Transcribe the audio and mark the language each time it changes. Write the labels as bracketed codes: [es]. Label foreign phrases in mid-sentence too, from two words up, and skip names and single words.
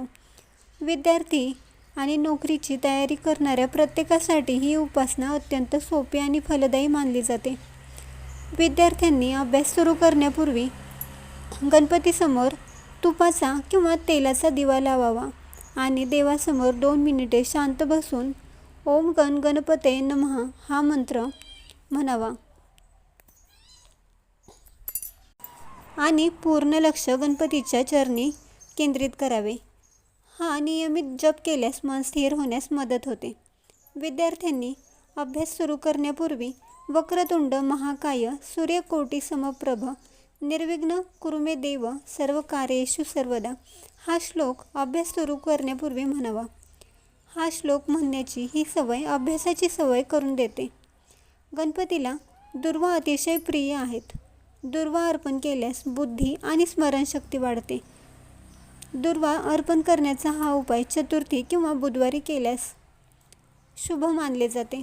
[mr] विद्यार्थी आणि नोकरीची तयारी करणाऱ्या प्रत्येकासाठी ही उपासना अत्यंत सोपी आणि फलदायी मानली जाते. विद्यार्थ्यांनी अभ्यास सुरू करण्यापूर्वी गणपतीसमोर तुपाचा किंवा तेलाचा दिवा लावावा आणि देवासमोर 2 मिनिटे शांत बसून [sa] ओम गण गणपते नमः [mr] हा मंत्र म्हणावा आणि पूर्ण लक्ष गणपतीच्या चरणी केंद्रित करावे. हा नियमित जप केल्यास मन स्थिर होण्यास मदत होते. विद्यार्थ्यांनी अभ्यास सुरू करण्यापूर्वी [sa] वक्रतुंड महाकाय सूर्यकोटी समप्रभ निर्विघ्न कुरु मे देव सर्व कार्येषु सर्वदा [mr] हा श्लोक अभ्यास सुरू करण्यापूर्वी म्हणावा. हा श्लोक म्हणण्याची ही सवय अभ्यासाची सवय करून देते. गणपतीला दुर्वा अतिशय प्रिय आहेत. दुर्वा अर्पण केल्यास बुद्धी आणि स्मरणशक्ती वाढते. दुर्वा अर्पण करण्याचा हा उपाय चतुर्थी किंवा बुधवारी केल्यास शुभ मानले जाते.